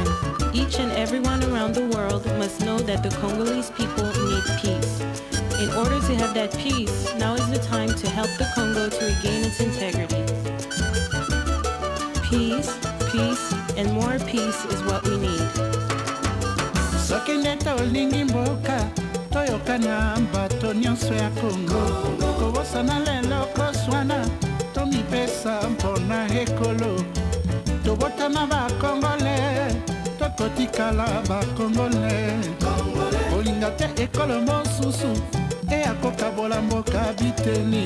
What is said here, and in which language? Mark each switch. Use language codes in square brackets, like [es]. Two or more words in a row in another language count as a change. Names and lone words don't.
[en] Each and everyone around the world must know that the Congolese people need peace. In order to have have that peace, now is the time to help the Congo to regain its integrity. Peace, peace, and more peace is what we need. [ln] Sokende tolingi mboka toyokana bato nyonso ya Congo kobosana lelo koswana tomipesa mpona ekolo tobotama bakongole tokotikala bakongole olinga te ekolo mosusu eyakokabola mboka biteni